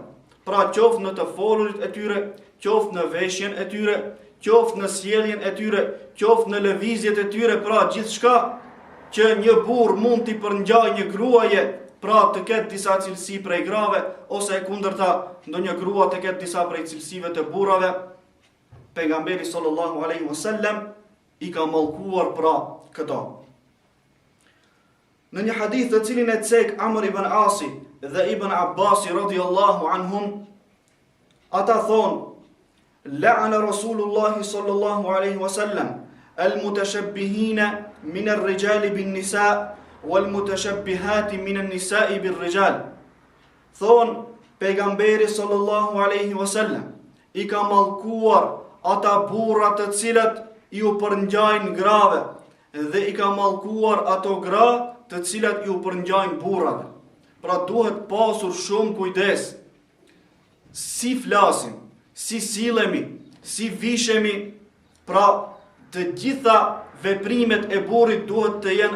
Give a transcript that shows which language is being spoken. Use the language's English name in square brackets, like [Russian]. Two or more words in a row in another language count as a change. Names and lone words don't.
[Albanian] Pra qoftë në të folurit e tyre, qoftë në veshjen e tyre, qoftë në sjelljen e tyre, qoftë në lëvizjet e tyre, pra gjithçka që një burr mund t'i përngjajë një gruaje, pra të ketë disa cilësi prej grave, ose e kundërta ndonjë grua të ketë disa prej cilësive të burrave, pejgamberi [Arabic] صلى الله عليه وسلم [Albanian] i ka mallkuar pra këto. Në një hadith të cilin e cek Amr ibn Asi dhe Ibn Abbasi [Arabic] رضي الله عنهم, [Albanian] ata thonë: [Arabic] "لعن رسول الله صلى الله عليه وسلم المتشبهين من الرجال بالنساء والمتشبهات من النساء بالرجال." [Albanian] Thonë pejgamberi [Arabic] صلى الله عليه وسلم [Albanian] i ka mallkuar ata burra të cilët ju përngjajnë grave dhe i ka mallkuar ato gra të cilat ju përngjajnë burrave. Pra duhet pasur shumë kujdes si flasim, si sillemi, si vishemi, pra të gjitha veprimet e burrit duhet të jenë